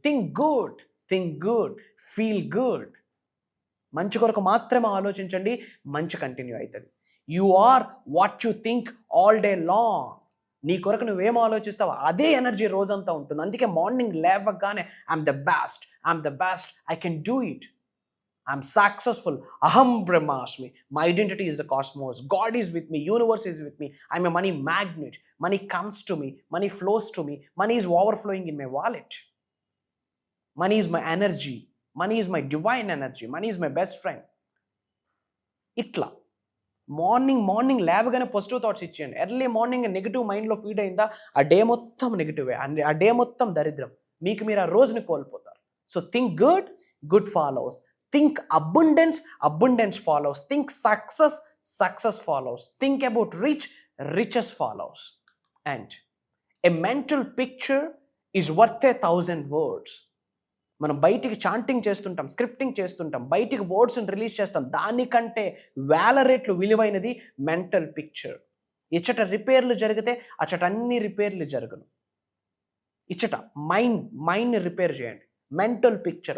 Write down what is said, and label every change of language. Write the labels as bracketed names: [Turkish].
[English] Think good, think good, feel good. [Telugu] మంచి కొరకు మాత్రమే ఆలోచించండి, మంచి కంటిన్యూ అవుతుంది. [English] You are what you think all day long. [Telugu] నీ కొరకు నువ్వేం ఆలోచిస్తావో అదే ఎనర్జీ రోజంతా ఉంటుంది. అందుకే మార్నింగ్ లేవగానే [English] I'm the best, I'm the best, I can do it, I'm successful. [Sanskrit] Aham Brahmasmi. [English] My identity is the cosmos. God is with me. Universe is with me. I'm a money magnet. Money comes to me. Money flows to me. Money is overflowing in my wallet. Money is my energy. Money is my divine energy. Money is my best friend. [Telugu] Itla. Morning లేవగానే positive thoughts ఇచ్చేయండి. Early morning negative మైండ్లో feed అయిందా ఆ day మొత్తం నెగిటివే, ఆ day మొత్తం దరిద్రం. మీకు మీరు ఆ రోజుని కోల్పోతారు. So [English] Think good, good follows. Think abundance, abundance follows. Think success, success follows. Think about rich, riches follows. And a mental picture is worth 1,000 words. [Telugu] మనం బయటికి చాంటింగ్ చేస్తుంటాం, స్క్రిప్టింగ్ చేస్తుంటాం, బయటికి వర్డ్స్ని రిలీజ్ చేస్తాం. దానికంటే వేల రెట్లు విలువైనది మెంటల్ పిక్చర్. ఇచ్చట రిపేర్లు జరిగితే అచ్చట అన్ని రిపేర్లు జరగను. ఇచ్చట మైండ్ని రిపేర్ చేయండి. Mental picture.